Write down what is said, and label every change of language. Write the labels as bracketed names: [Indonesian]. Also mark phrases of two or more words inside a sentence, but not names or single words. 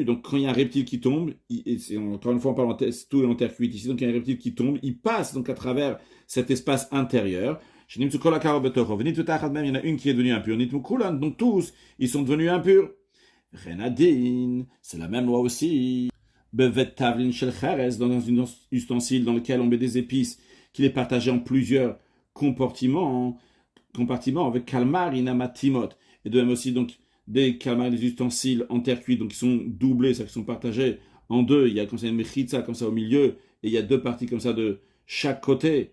[French] Donc quand il y a un reptile qui tombe, encore une fois on parle tout est en terre cuite ici, donc il y a un reptile qui tombe, il passe donc à travers cet espace intérieur. Il y en a une qui est devenue impure, donc tous, ils sont devenus impurs. Renadin, c'est la même loi aussi. [Hebrew] בבית תבלין של חרס, [French] dans un ustensile dans lequel on met des épices, qu'il est partagé en plusieurs compartiments avec kalmar inamatimot. Et de même aussi donc des kalmar, des ustensiles en terre cuite, donc qui sont doublés, c'est-à-dire qui sont partagés en deux. Il y a comme ça une mechitza comme ça au milieu, et il y a deux parties comme ça de chaque côté.